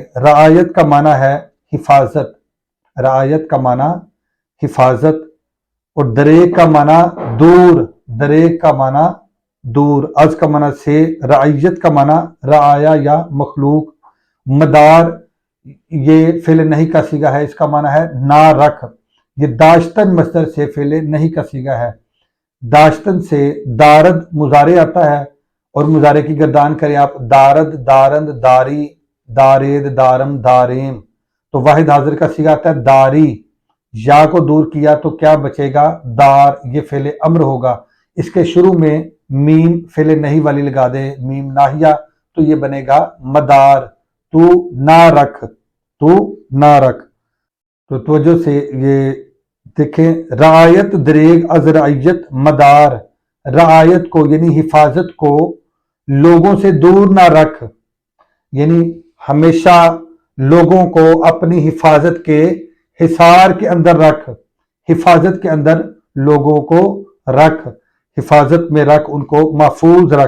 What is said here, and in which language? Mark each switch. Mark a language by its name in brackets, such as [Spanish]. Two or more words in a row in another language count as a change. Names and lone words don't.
[Urdu] رعایت کا معنی ہے حفاظت، رعایت کا معنی حفاظت، اور دریغ کا معنی دور، دریغ کا معنی دور، از کا معنی سے، رعیت کا معنی رعایا یا مخلوق، مدار یہ فعل نہیں کا صیغہ ہے، اس کا معنی ہے نہ رکھ، یہ داشتن مصدر سے فعل نہیں کا صیغہ ہے، داشتن سے دارد مضارع آتا ہے، اور مضارع کی گردان کریں آپ، [Persian] دارد، دارند، داری، دارید، دارم، داریم، [Urdu] تو واحد حاضر کا صیغہ آتا ہے داری، یا کو دور کیا تو کیا بچے گا، دار، یہ فعل امر ہوگا، اس کے شروع میں میم فعل نہیں والی لگا دے، میم ناہیہ، تو یہ بنے گا مدار، تو نہ رکھ، تو نہ رکھ۔ تو توجہ سے یہ دیکھیں، [Persian] رعایت دریغ از رعیت مدار، [Urdu] رعایت کو یعنی حفاظت کو لوگوں سے دور نہ رکھ، یعنی ہمیشہ لوگوں کو اپنی حفاظت کے حصار کے اندر رکھ، حفاظت کے اندر لوگوں کو رکھ، حفاظت میں رکھ، ان کو محفوظ رکھ۔